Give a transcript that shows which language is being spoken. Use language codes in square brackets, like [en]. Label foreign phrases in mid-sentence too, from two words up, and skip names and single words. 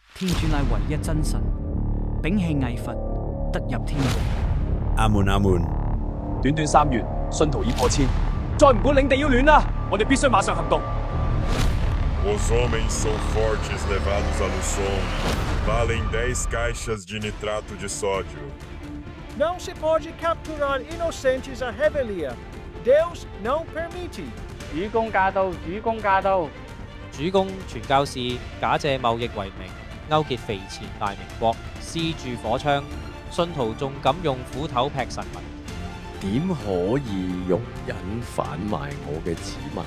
[yue] 天主乃唯一真神，摒棄偽佛，得入天國。阿門阿門。短短3月，信徒已破千，再唔管領地要亂啦，我哋必須馬上行動。 [pt] Os homens são fortes levados a Luçon. Valem 10 caixas de nitrato de sódio. Não se pode capturar inocentes à revelia. Deus não permite. [yue] 主公駕到，主公駕到。主公傳教士假借貿易為名，勾結肥前大明國，施鑄火槍，信徒仲敢用斧頭劈神民，點可以容忍販賣我嘅子民？